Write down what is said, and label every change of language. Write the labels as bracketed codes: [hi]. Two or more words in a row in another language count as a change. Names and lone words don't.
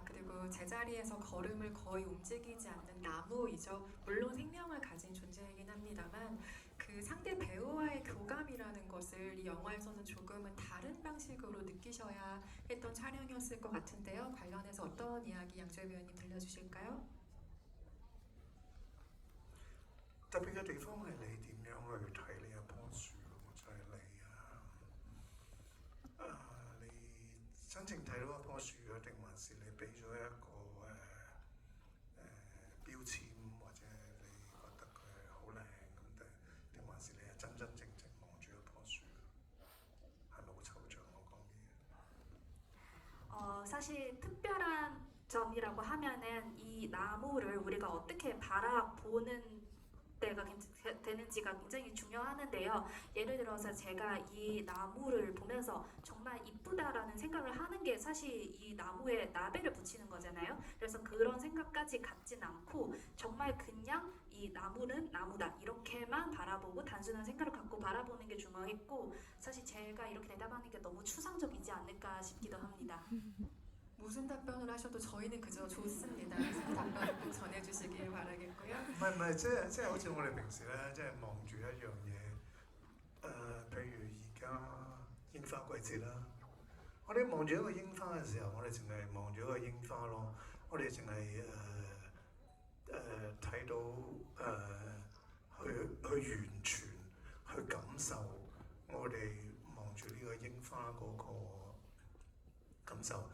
[ko] 그리고 제자리에서 걸음을 거의 움직이지 않는 나무이죠. 물론 생명을 가진 존재이긴 합니다만 그 상대 배우와의 교감이라는 것을 이 영화에서는 조금은 다른 방식으로 느끼셔야 했던 촬영이었을 것 같은데요. 관련해서 어떤 이야기 양조위 배우님 들려주실까요? [yue] 特別嘅地方係你點樣去睇呢一棵樹，就係你真正睇到一棵樹啊，定還是你俾咗一個標籤，或者你覺得佢係好靚咁，定還是你係真真正正望住一棵樹？係咪好抽象我講嘅嘢？ [ko] 사실 특별한 점이라고 하면은 이 나무를 우리가 어떻게 바라보는 때가 되는지가 굉장히 중요하는데요. 예를 들어서 제가 이 나무를 보면서 정말 이쁘다라는 생각을 하는 게 사실 이 나무에 라벨을 붙이는 거잖아요. 그래서 그런 생각까지 갖진 않고 정말 그냥 이 나무는 나무다 이렇게만 바라보고 단순한 생각을 갖고 바라보는 게 중요했고, 사실 제가 이렇게 대답하는 게 너무 추상적이지 않을까 싶기도 합니다. 무슨 답변을 하셔도 저희는 그저 좋습니다. 그 답변 꼭 전해주시길 바라겠고요. [yue] 唔係，即係好似我哋平時咧，即係望住一樣嘢，譬如而家櫻花季節啦，我哋望住一個櫻花嘅時候，我哋淨係望住一個櫻花咯，我哋淨係睇到去完全去感受我哋望住呢個櫻花嗰個感受。